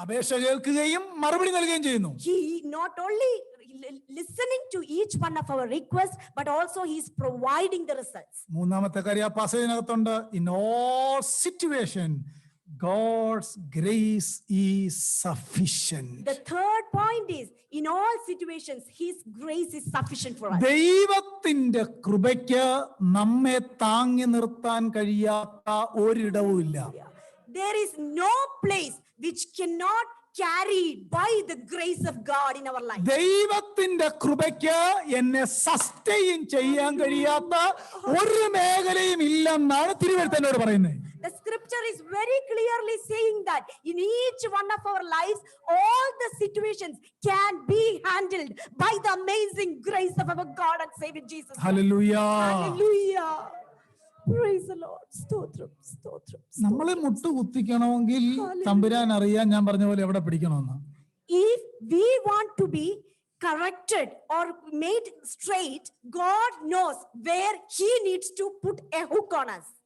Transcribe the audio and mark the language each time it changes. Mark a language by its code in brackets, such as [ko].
[ml] അപേക്ഷ കേൾക്കുകയും മറുപടി നൽകുകയും ചെയ്യുന്നു. [en] He not only listening to each one of our requests, but also he is providing the results. [ml] മൂന്നാമത്തെ കാര്യം ആ പാസേജിനകത്തുണ്ട്, [en] in all situation God's grace is sufficient. The third point is in all situations his grace is sufficient for us. [ml] ദൈവത്തിന്റെ കൃപയ്ക്ക് നമ്മെ താങ്ങി നിർത്താൻ കഴിയാത്ത ഒരിടവുമില്ല. [en] There is no place which cannot carried by the grace of God in our life. [ml] ദൈവത്തിന്റെ കൃപയ്ക്ക് എന്നെ sustain ചെയ്യാൻ കഴിയാത്ത ഒരു മേഖലയും ഇല്ലെന്നാണ് തിരുവെഴുത്തനോട് പറയുന്നത്. [en] The scripture is very clearly saying that in each one of our lives, all the situations can be handled by the amazing grace of our God and Savior Jesus. [ml] Hallelujah. [en] Hallelujah. Praise the Lord. Stotram, stotram. [ml] നമ്മളെ മുട്ട് കുത്തിക്കണമെങ്കിൽ തമ്പുരാൻ അറിയാൻ, ഞാൻ പറഞ്ഞ പോലെ എവിടെ പിടിക്കണമെന്ന്. [en] If we want to be corrected or made straight, God knows where he needs to put a hook on us.